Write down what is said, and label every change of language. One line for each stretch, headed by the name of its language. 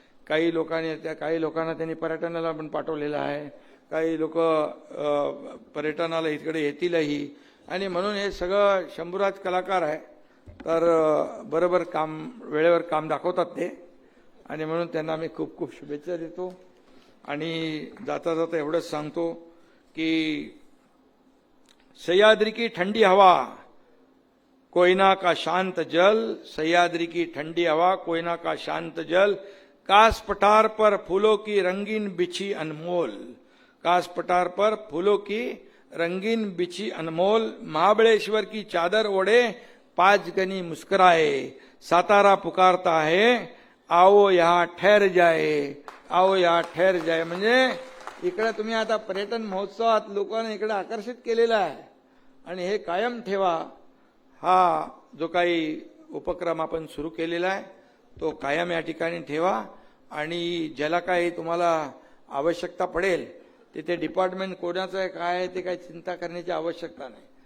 Marathi: काही लोकांना त्यांनी पर्यटनाला पण पाठवलेलं आहे. काही लोक पर्यटनाला इकडे येतीलही. आणि म्हणून हे सगळं शंभूराज कलाकार आहे, तर बरोबर काम, वेळेवर काम दाखवतात ते. आणि म्हणून त्यांना मी खूप खूप शुभेच्छा देतो. आणि जाता जाता एवढंच सांगतो की
Hindi: सह्याद्री की ठंडी हवा, कोयना का शांत जल, सह्याद्री की ठंडी हवा, कोयना का शांत जल, कास पठार पर फूलों की रंगीन बिछी अनमोल, कास पठार पर फूलों की रंगीन बिछी अनमोल, महाबळेश्वर की चादर ओढ़े 5 गनी मुस्कुराए, सातारा पुकारता है आओ यहाँ ठहर जाए, आओ यहाँ ठहर जाए.
Marathi: म्हणजे इकडे तुम्ही आता पर्यटन महोत्सवात लोकांना इकडे आकर्षित केलेला आहे. आणि हे कायम ठेवा. हा जो काही उपक्रम आपण सुरू केलेला आहे तो कायम या ठिकाणी ठेवा. आणि ज्याला काही तुम्हाला आवश्यकता पडेल तिथे डिपार्टमेंट कोणाचं आहे, काय आहे, ते काही चिंता करण्याची आवश्यकता नाही.